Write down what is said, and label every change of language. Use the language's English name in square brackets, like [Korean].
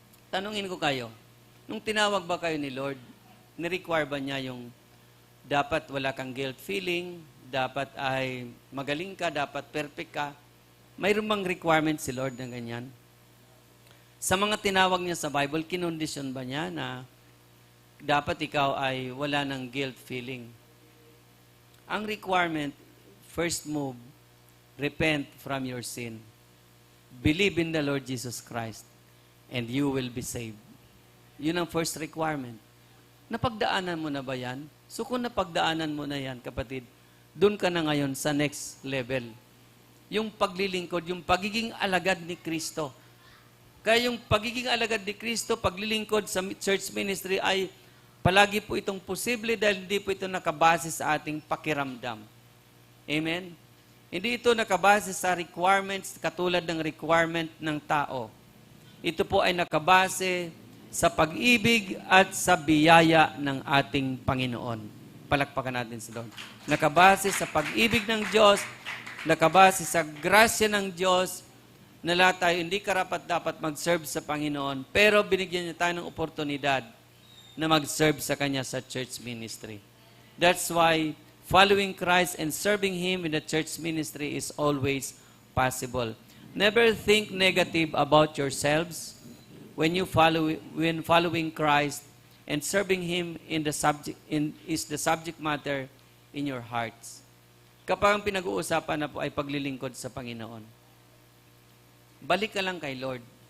[Filipino] Tanungin ko kayo, nung tinawag ba kayo ni Lord, ni-require ba niya yung dapat wala kang guilt feeling, dapat ay magaling ka, dapat perfect ka? Mayroon bang requirement si Lord na ganyan? Sa mga tinawag niya sa Bible, kinondisyon ba niya na dapat ikaw ay wala ng guilt feeling? [English] Ang requirement, first move, repent from your sin. Believe in the Lord Jesus Christ and you will be saved. [Filipino] Yun ang first requirement. Napagdaanan mo na ba yan? So kung napagdaanan mo na yan, kapatid, doon ka na ngayon sa next level. Yung paglilingkod, yung pagiging alagad ni Kristo. Kaya yung pagiging alagad ni Kristo, paglilingkod sa church ministry ay palagi po itong posible dahil hindi po ito nakabase sa ating pakiramdam. Amen? Hindi ito nakabase sa requirements katulad ng requirement ng tao. Ito po ay nakabase sa pag-ibig at sa biyaya ng ating Panginoon. Palakpakan natin si Lord. Nakabase sa pag-ibig ng Diyos, nakabase sa grasya ng Diyos, na lahat tayo hindi karapat-dapat mag-serve sa Panginoon, pero binigyan niya tayo ng oportunidad na mag-serve sa Kanya sa church ministry. [English] That's why following Christ and serving Him in the church ministry is always possible. Never think negative about yourselves when following Christ and serving Him is the subject matter in your hearts. [Filipino] Kapag ang pinag-uusapan na po ay paglilingkod sa Panginoon, balik ka lang kay Lord.